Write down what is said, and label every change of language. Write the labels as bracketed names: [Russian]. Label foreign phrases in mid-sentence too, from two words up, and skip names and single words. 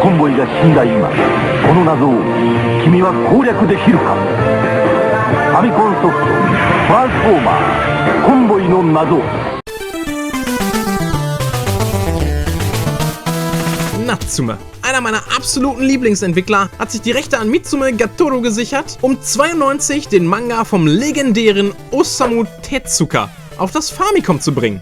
[Japanese] コンボイが死んだ今、この謎を君は攻略できるか。ファミコンソフトトランスフォーマーコンボイの謎。 [German] Natsume, einer meiner absoluten Lieblingsentwickler, hat sich die Rechte an Mitsume Gatoro gesichert, um 92 den Manga vom legendären Osamu Tezuka auf das Famicom zu bringen.